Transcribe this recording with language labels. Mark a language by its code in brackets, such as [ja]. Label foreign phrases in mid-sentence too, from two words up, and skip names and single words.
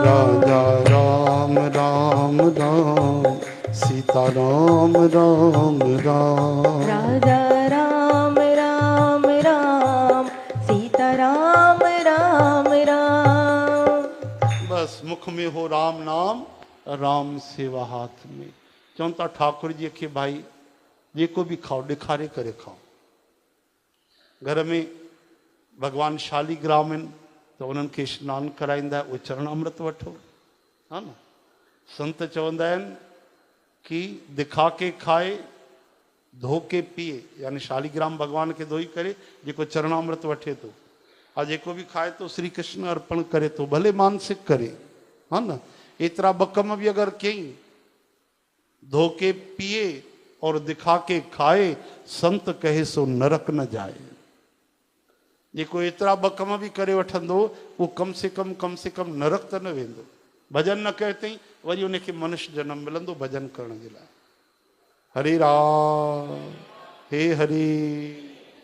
[hi] राजा राम राम राम सीता राम राम राम राजा राम राम राम सीता राम राम राम। बस मुख में हो राम नाम, राम सेवा हाथ में। [sd] चवनि था ठाकुर जी खे भाई जेको भी खाओ ॾेखारे करे खाओ। घर में भगवान शालीग्राम आहिनि त उन्हनि खे सनानु कराईंदा, उहे चरण अमृत वठो, हा न। संत चवंदा आहिनि कि [hi] दिखा के खाए धो के पिए, [sd] यानी शालीग्राम भगवान खे धोई करे जेको चरणामृत वठे थो, और जेको भी खाए तो श्री कृष्ण अर्पण करे तो, भले मानसिक करे, हा न। एतिरा ॿ कम भी अगर कई, [hi] धो के पिए और दिखा के खाए, संत कहे सो नरक न जाए। [sd] जेको एतिरा ॿ कम भी करे वठंदो, वो कम से कम नरक त न वेंदो। भजन न कयो अथई, वरी उनखे मनुष्य जन्म मिलंदो भजन करण जे लाइ। [hi] हरे राम हे हरे